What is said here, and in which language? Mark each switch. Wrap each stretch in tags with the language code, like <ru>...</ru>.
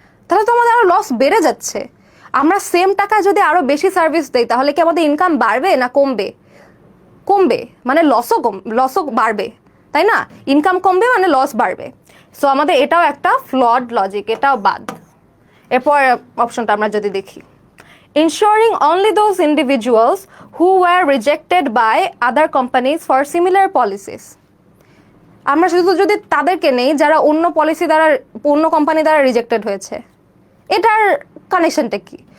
<bn>তাহলে তো আমাদের আরও লস বেড়ে যাচ্ছে। আমরা সেম টাকায় যদি আরও বেশি সার্ভিস দেই তাহলে কি আমাদের ইনকাম বাড়বে না কমবে? কমবে, মানে লসও বাড়বে, তাই না? ইনকাম কমবে মানে লস বাড়বে। সো আমাদের এটাও একটা ফ্লড লজিক, এটাও বাদ। এরপর অপশনটা আমরা যদি দেখি,</bn> <en>ensuring only those individuals who were rejected by other companies for similar policies.</en> <bn>আমরা শুধু যদি তাদেরকে নেই যারা অন্য পলিসি দ্বারা, অন্য কোম্পানি দ্বারা রিজেক্টেড হয়েছে, এটার কানেকশনটা কি?</bn>